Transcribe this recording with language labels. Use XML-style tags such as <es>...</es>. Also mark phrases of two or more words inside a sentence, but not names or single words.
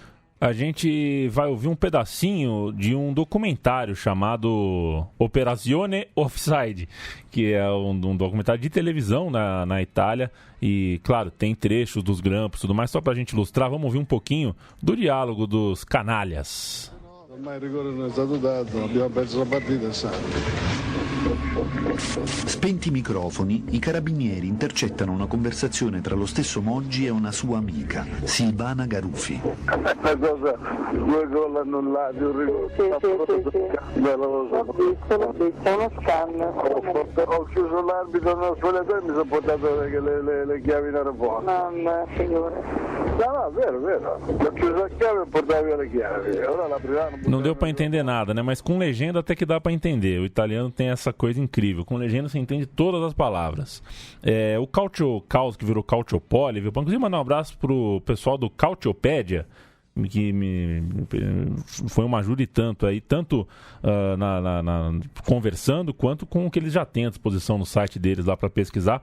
<pt>A gente vai ouvir um pedacinho de um documentário chamado Operazione Offside, que é um documentário de televisão na Itália. E, claro, tem trechos dos grampos e tudo mais. Só pra gente ilustrar, vamos ouvir um pouquinho do diálogo dos canalhas.</pt> <it>Ormai il rigore non è stato dato, abbiamo perso la partita, sa. Spenti i microfoni, i carabinieri intercettano una conversazione tra lo stesso Moggi e una sua amica, Silvana Garufi. La cosa, 2 gol annullati, un rigore. Sì. L'ho visto, uno scambio. Ho chiuso l'arbitro nello spogliatoio e mi sono portato le chiavi in aeroporto. Mamma, signore. No, vero. Ho chiuso a chiave e portavo via le chiavi. Ora la prima</it> <pt>Não deu pra entender nada, né? Mas com legenda até que dá pra entender. O italiano tem essa coisa incrível. Com legenda você entende todas as palavras. O Calcio Caos, que virou Calciopoli, viu? Inclusive mandar um abraço pro pessoal do Calciopédia. foi uma ajuda e tanto aí, tanto conversando quanto com o que eles já têm à disposição no site deles lá para pesquisar.</pt>